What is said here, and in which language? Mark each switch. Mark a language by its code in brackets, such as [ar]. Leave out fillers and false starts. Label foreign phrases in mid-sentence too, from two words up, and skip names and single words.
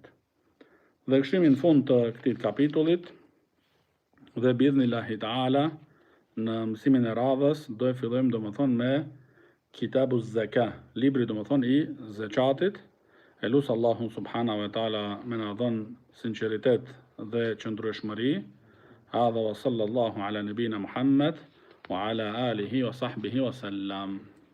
[sq] Dhe kështimi në fund të këtij kapitullit, dhe [ar] بإذن الله تعالى [sq] në mësimin e radhës do e fillojmë do më thonë me [ar] كتاب الزكاة, [sq] libri do më thonë i zakatit. E lusë Allahun [ar] سبحانه وتعالى [sq] me na dhënë sinqeritet dhe qëndrueshmëri. [ar] هذا وصلى الله على نبينا محمد وعلى آله وصحبه وسلم.